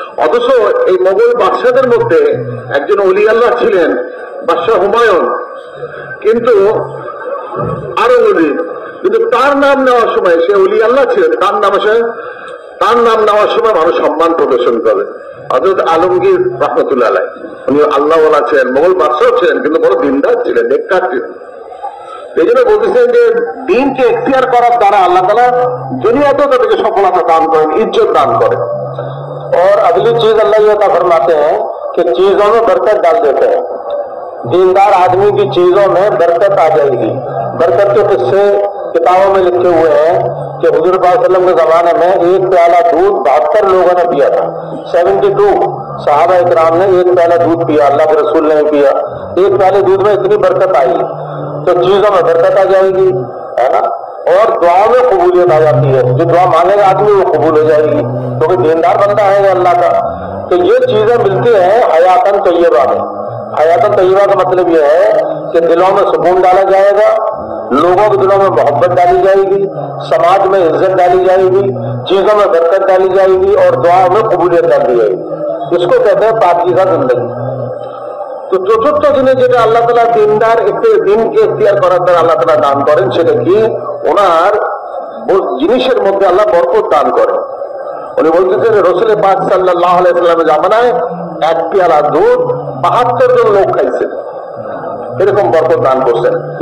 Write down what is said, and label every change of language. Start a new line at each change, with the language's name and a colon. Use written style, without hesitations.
Bangla: অথচ এই মোগল বাদশাদের মধ্যে একজন ওলি আল্লাহ ছিলেন, বাদশাহ হুমায়ুন, কিন্তু আরো ওলি, কিন্তু তার নাম নেওয়ার সময়, সে ওলি আল্লাহ ছিলেন, তার নাম নেওয়ার সময় মানুষ সম্মান প্রদর্শন করে। হযরত আলমগীর রহমতুল্লাহ আলাইহি, উনি আল্লাহওয়ালা ছিলেন, মোগল বাদশাহ ছিলেন, কিন্তু বড় দিনদার ছিলেন, নেককার ছিলেন। এই জন্য বলতেছেন যে দিনকে এখতিয়ার করার দ্বারা আল্লাহ তাআলা দুনিয়াতেও তাদেরকে সফলতা দান করেন, ইজ্জত দান করেন।
Hindi: और अगली चीज अल्लाह ये फरमाते हैं कि चीजों में बरकत डाल देते हैं। दीनदार आदमी की चीजों में बरकत आ जाएगी। बरकत के किस्से किताबों में लिखे हुए हैं कि हुजूर पाक सल्लल्लाहु अलैहि वसल्लम के जमाने में एक प्याला दूध 72 लोगों ने पिया था। 72 सहाबा इकराम ने एक प्याला दूध पिया, अल्लाह के रसूल ने पिया। एक प्याले दूध में इतनी बरकत आई, तो चीजों में बरकत आ जाएगी, है ना। और दुआ में कबूलियत आ जाती है, जो दुआ मांगेगा आदमी वो कबूल हो जाएगी, क्योंकि दीनदार बंदा है अल्लाह का। तो ये चीजें मिलती हैं हयातन तय्यबा में। हयातन तय्यबा का मतलब यह है कि दिलों में सुकून डाला जाएगा, लोगों के दिलों में मोहब्बत डाली जाएगी, समाज में इज्जत डाली जाएगी, चीजों में बरकत डाली जाएगी और दुआ में कबूलियत डाली जाएगी। इसको कहते हैं पाकीज़ा जिंदगी।
Bangla: তো চতুর্থ দিনে যেটা আল্লাহ তাআলা দিনদার দিনকে এখতিয়ার করার দ্বারা আল্লাহ তাআলা দান করেন, সেটা কি? ওনার জিনিসের মধ্যে আল্লাহ বরকত দান করেন। উনি বলতেছেন রাসূল পাক সাল্লাল্লাহু আলাইহি ওয়াসাল্লামের জামানায় এক পেয়ালা দুধ 72 জন লোক খাইছেন, এরকম বরকত দান করছেন।